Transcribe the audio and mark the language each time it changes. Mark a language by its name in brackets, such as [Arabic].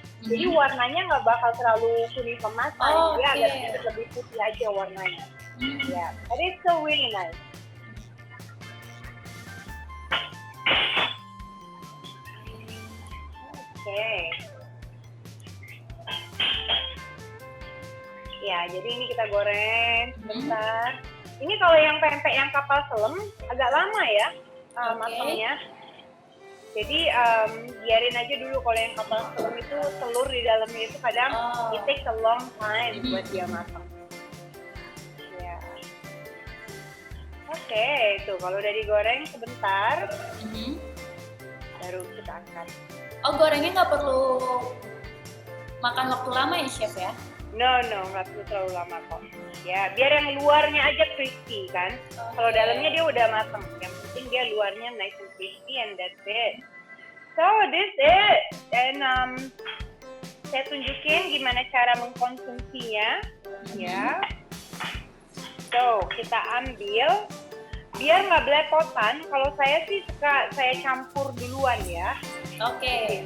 [Indonesian] Jadi warnanya nggak bakal terlalu kuning kemasan, dia agak lebih putih aja warnanya. [English] Ya, but it's so really nice. Oke. [Indonesian] Ya, jadi ini kita goreng sebentar. Ini kalau yang pempek yang kapal selam agak lama ya matangnya. Jadi biarin aja dulu kalau yang kapal selam itu telur di dalamnya itu kadang [English] it takes a long time [Indonesian] buat dia matang. Ya. Oke, tuh kalau udah digoreng sebentar, baru kita angkat. Oh, gorengnya nggak perlu makan waktu lama ya chef ya? No, nggak perlu terlalu lama kok. Ya, biar yang luarnya aja crispy kan. Kalau dalamnya dia udah matang. Yang penting dia luarnya [English] nice and crispy and that's it. So this it. [Indonesian] And saya tunjukin gimana cara mengkonsumsinya. Ya. So kita ambil. Biar nggak belepotan. Kalau saya sih suka saya campur duluan ya. Oke.